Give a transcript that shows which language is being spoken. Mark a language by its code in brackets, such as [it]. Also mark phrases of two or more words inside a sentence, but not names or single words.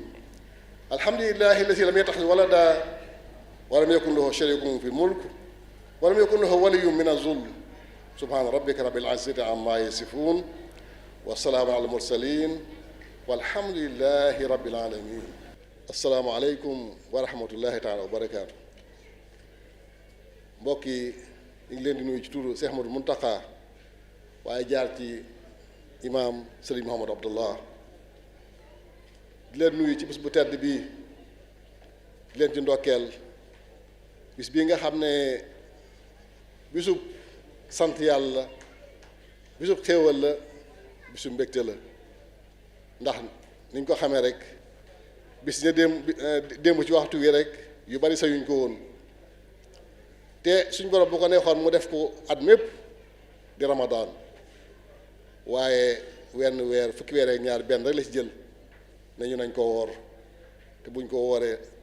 [ar] الحمد لله الذي لم يتخذ ولدا ولم يكن له شريك في الملك ولم يكن له ولي من الذل. سبحان ربك رب العزة عما يصفون والسلام على المرسلين والحمد لله رب العالمين. السلام عليكم ورحمة الله تعالى وبركاته. [wo] mbokk yi ñu ngi leen di nuyu ci turu Cheikh Ahmadou Mountakha waaye jaar ci imaam Serigne Mouhamadou Abdallah di leen nuyu ci bis bu tedd bii di leen ci ndokkeel bis bii nga xam ne bisub sant yàlla bisub xéewal la bisub mbégte la, ndax niñ ko xamee rek bis ña démb ci waxtu wi rek yu bari sayuñ ko woon, te suñ borom bu ko neexoon mu def ko at mépp di Ramadan, waaye wenn weer fukki weer ak ñaar benn rek la ci jël nañu nañ ko woor, te buñ ko wooree